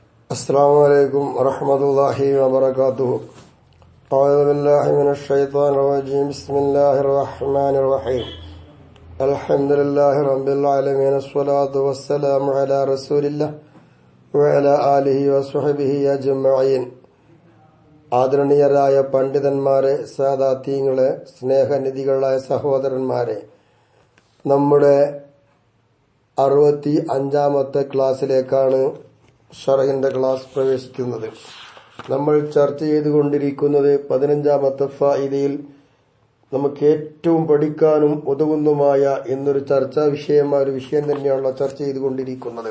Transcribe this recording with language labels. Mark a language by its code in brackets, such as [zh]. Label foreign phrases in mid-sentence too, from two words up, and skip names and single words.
[ar] السلام عليكم ورحمة الله وبركاته. أعوذ بالله من الشيطان الرجيم. بسم الله الرحمن الرحيم. الحمد لله رب العالمين. الصلاة والسلام على رسول الله وعلى آله وصحبه أجمعين. [ml] ആദരണീയരായ പണ്ഡിതന്മാരെ, സാദാത്യങ്ങളെ, സ്നേഹനിധികളായ സഹോദരന്മാരെ, നമ്മുടെ 65ാമത്തെ ക്ലാസ്സിലേക്കാണ് ഷറഹിന്റെ ക്ലാസ് പ്രവേശിക്കുന്നത്. നമ്മൾ ചർച്ച ചെയ്തുകൊണ്ടിരിക്കുന്നത് 15ാമത്തെ ഫായിദയിൽ നമുക്ക് ഏറ്റവും പഠിക്കാനും ഉതകുന്നതുമായ എന്നൊരു ചർച്ചാ വിഷയമായ ഒരു വിഷയം തന്നെയാണല്ലോ ചർച്ച ചെയ്തുകൊണ്ടിരിക്കുന്നത്.